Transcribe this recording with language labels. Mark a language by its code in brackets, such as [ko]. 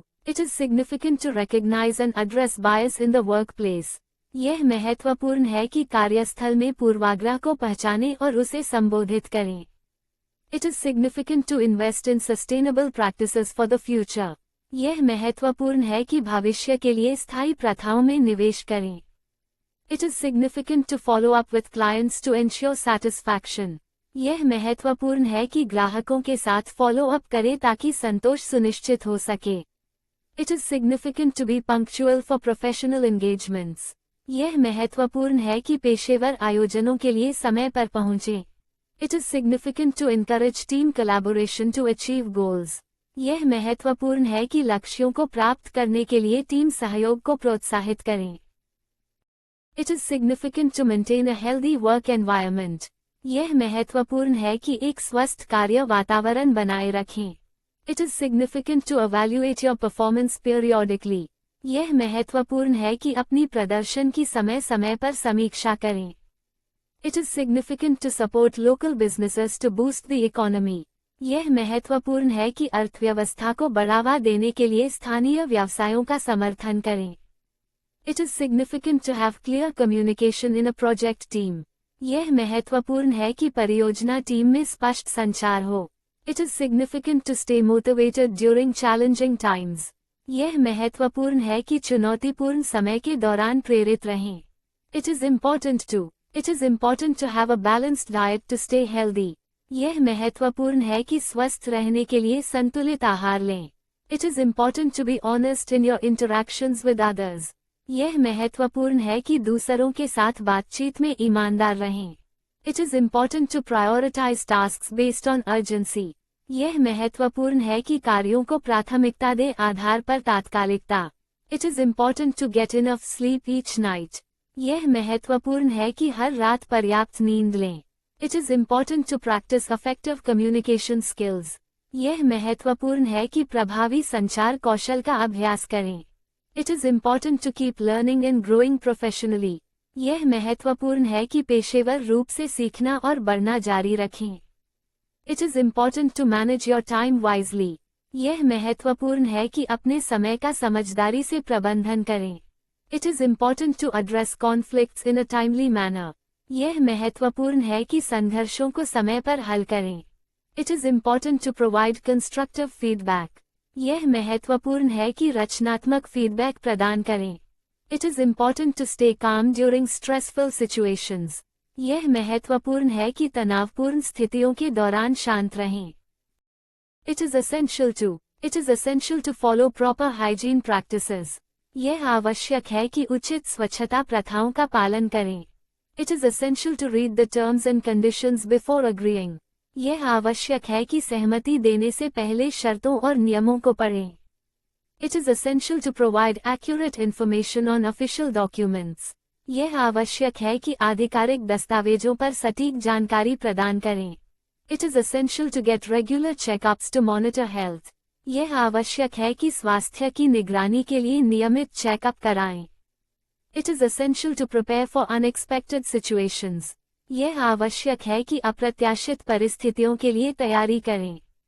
[en] It is significant to recognize and address bias in the workplace. [hi] यह महत्वपूर्ण है कि कार्यस्थल में पूर्वाग्रह को पहचानें और उसे संबोधित करें। [en] It is significant to invest in sustainable practices for the future. [hi] यह महत्वपूर्ण है कि भविष्य के लिए स्थायी प्रथाओं में निवेश करें। [en] It is significant to follow up with clients to ensure satisfaction. [hi] यह महत्वपूर्ण है कि ग्राहकों के साथ फॉलो अप करें ताकि संतोष सुनिश्चित हो सके। [en] It is significant to be punctual for professional engagements. [hi] यह महत्वपूर्ण है कि पेशेवर आयोजनों के लिए समय पर पहुंचें। [en] It is significant to encourage team collaboration to achieve goals. [hi] यह महत्वपूर्ण है कि लक्ष्यों को प्राप्त करने के लिए टीम सहयोग को प्रोत्साहित करें। [en] It is significant to maintain a healthy work environment. [hi] यह महत्वपूर्ण है कि एक स्वस्थ कार्य वातावरण बनाए रखें। [en] It is significant to evaluate your performance periodically. [hi] यह महत्वपूर्ण है कि अपनी प्रदर्शन की समय समय पर समीक्षा करें। [en] It is significant to support local businesses to boost the economy. [hi] यह महत्वपूर्ण है कि अर्थव्यवस्था को बढ़ावा देने के लिए स्थानीय व्यवसायों का समर्थन करें। [en] It is significant to have clear communication in a project team. [hi] यह महत्वपूर्ण है कि परियोजना टीम में स्पष्ट संचार हो। [en] It is significant to stay motivated during challenging times. [hi] यह महत्वपूर्ण है कि चुनौतीपूर्ण समय के दौरान प्रेरित रहें। [en] It is important to have a balanced diet to stay healthy. [hi] यह महत्वपूर्ण है कि स्वस्थ रहने के लिए संतुलित आहार लें। [en] It is important to be honest in your interactions with others. [hi] यह महत्वपूर्ण है कि दूसरों के साथ बातचीत में ईमानदार रहें। [en] It is important to prioritize tasks based on urgency. [hi] यह महत्वपूर्ण है कि कार्यों को प्राथमिकता दें आधार पर तात्कालिकता। [en] It is important to get enough sleep each night. [hi] यह महत्वपूर्ण है कि हर रात पर्याप्त नींद लें। [en] It is important to practice effective communication skills. [hi] यह महत्वपूर्ण है कि प्रभावी संचार कौशल का अभ्यास करें। [en] It is important to keep learning and growing professionally. [hi] यह महत्वपूर्ण है कि पेशेवर रूप से सीखना और बढ़ना जारी रखें। [en] It is important to manage your time wisely. [hi] यह महत्वपूर्ण है कि अपने समय का समझदारी से प्रबंधन करें। [en] It is important to address conflicts in a timely manner. [hi] यह महत्वपूर्ण है कि संघर्षों को समय पर हल करें। [en] It is important to provide constructive feedback. [hi] यह महत्वपूर्ण है कि रचनात्मक फीडबैक प्रदान करें। [en] It is important to stay calm during stressful situations. [hi] यह महत्वपूर्ण है कि तनावपूर्ण स्थितियों के दौरान शांत रहें। [en] It is essential to follow proper hygiene practices. [hi] यह आवश्यक है कि उचित स्वच्छता प्रथाओं का पालन करें। [en] It is essential to read the terms and conditions before agreeing. [hi] यह आवश्यक है कि सहमति देने से पहले शर्तों और नियमों को पढ़ें। [en] It is essential to provide accurate information on official documents. [hi] यह आवश्यक है कि आधिकारिक दस्तावेजों पर सटीक जानकारी प्रदान करें। [en] It is essential to get regular checkups to monitor health. [hi] यह आवश्यक है कि स्वास्थ्य की निगरानी के लिए नियमित चेकअप कराएं। [en] It is essential to prepare for unexpected situations. [hi] यह आवश्यक है कि अप्रत्याशित परिस्थितियों के लिए तैयारी करें।